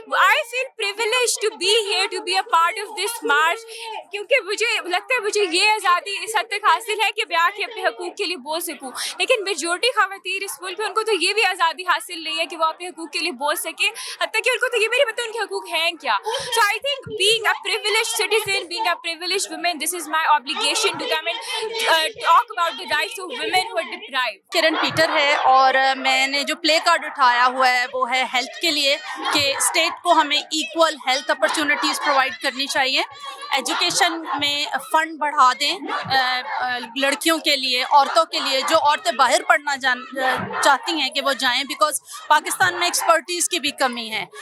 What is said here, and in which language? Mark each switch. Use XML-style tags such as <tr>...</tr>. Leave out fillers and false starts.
<en>I feel privilege to be here, to be a part of this march,</en> <ur>کیونکہ مجھے لگتا ہے مجھے یہ آزادی اس حد تک حاصل ہے کہ میں آ کے اپنے حقوق کے لیے بول سکوں. لیکن میجورٹی خواتین اس ملک میں ان کو تو یہ بھی آزادی حاصل نہیں ہے کہ وہ اپنے حقوق کے لیے بول سکے، حتیٰ کہ ان کو تو یہ بھی نہیں پتا ان کے حقوق ہیں کیا.</ur> <en>So I think being a privileged citizen, being a privileged woman, this is my obligation to come and talk about the rights of women who are deprived.</en> <ur>کرن پیٹر ہے، اور میں نے جو پلے کارڈ اٹھایا ہوا ہے وہ ہے ہیلتھ کے لیے، کہ اسٹیٹ کو ہمیں ایکول ہیلتھ اپرچونیٹیز پرووائڈ کرنی چاہیے. ایجوکیشن میں فنڈ بڑھا دیں لڑکیوں کے لیے، عورتوں کے لیے. جو عورتیں باہر پڑھنا چاہتی ہیں کہ وہ جائیں، بیکاز پاکستان میں ایکسپرٹیز کی بھی کمی ہے.</ur>